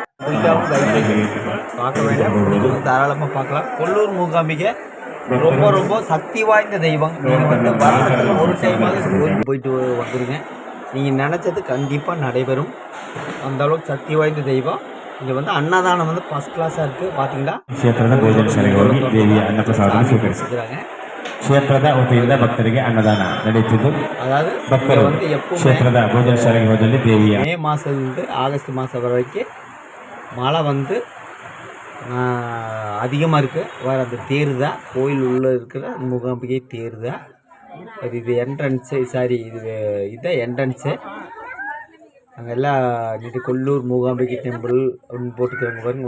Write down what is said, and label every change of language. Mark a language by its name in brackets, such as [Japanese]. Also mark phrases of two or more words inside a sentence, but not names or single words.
[Tamil] பிடிக்காமல் பார்க்க வேண்டாம். நீங்கள் வந்து தாராளமாக பார்க்கலாம். கொல்லூர் மூகாம்பிகை ரொம்ப ரொம்ப சக்தி வாய்ந்த தெய்வம். நீங்கள் வந்து வருடத்தில் ஒரு டைமாக கோயிலுக்கு போயிட்டு வந்துடுங்க. நீங்கள் நினச்சது கண்டிப்பாக நடைபெறும். அந்த அளவுக்கு சக்தி வாய்ந்த தெய்வம். இங்கே வந்து அன்னதானம் வந்து [English] first class [Tamil] இருக்குது. பார்த்தீங்களா, [Kannada] ಕ್ಷೇತ್ರದ ವತಿಯಿಂದ ಭಕ್ತರಿಗೆ ಅನ್ನದಾನ ನಡೀತಿದ್ದು. [Tamil] அதாவது [Kannada] ಭಕ್ತರು [Tamil] வந்து எப்போ [Kannada] ಕ್ಷೇತ್ರದ ಭೋಜನ ಶಾಲೆಗೆ ಹೋದಲ್ಲಿ ದೇವಿಯ [Tamil] மே மாதத்துலேருந்து ஆகஸ்ட் மாதம் வரைக்கும் மழை வந்து அதிகமாக இருக்குது. வேறு அந்த தேர் தான் கோயில் உள்ளே இருக்கிற மூகாம்பிகை தேர் தான். அது இது என்ட்ரன்ஸு, சாரி இதுதான் என்ட்ரன்ஸு. அங்கே எல்லாம் இது கொல்லூர் மூகாம்பிகை டெம்பிள் அப்படின்னு போட்டுக்கிறாங்க பாருங்க.